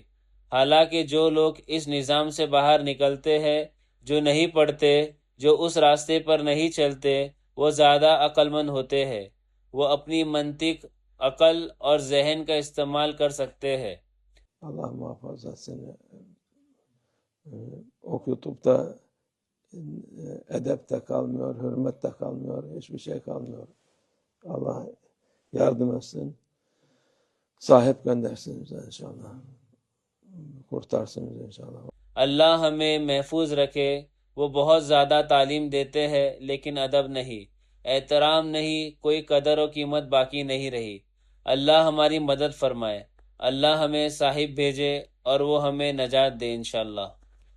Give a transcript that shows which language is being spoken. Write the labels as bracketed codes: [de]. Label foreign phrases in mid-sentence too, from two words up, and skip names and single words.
[ur] حالانکہ جو لوگ اس نظام سے باہر نکلتے ہیں، جو نہیں پڑھتے، جو اس راستے پر نہیں چلتے، وہ زیادہ عقل مند ہوتے ہیں۔ وہ اپنی منطق عقل اور ذہن کا استعمال کر سکتے ہیں۔ [tr] Allah muhafaza etsin. Okutupta edep de kalmıyor, hürmet de kalmıyor, hiçbir şey kalmıyor. Allah yardım etsin. Sahip göndersin bize inşallah. Kurtarsın bizi inşallah. [ur] اللہ ہمیں محفوظ رکھے۔ وہ بہت زیادہ تعلیم دیتے ہیں لیکن ادب نہیں، احترام نہیں، کوئی قدر و قیمت باقی نہیں رہی۔ اللہ ہماری مدد فرمائے، اللہ ہمیں صاحب بھیجے اور وہ ہمیں نجات دے انشاءاللہ۔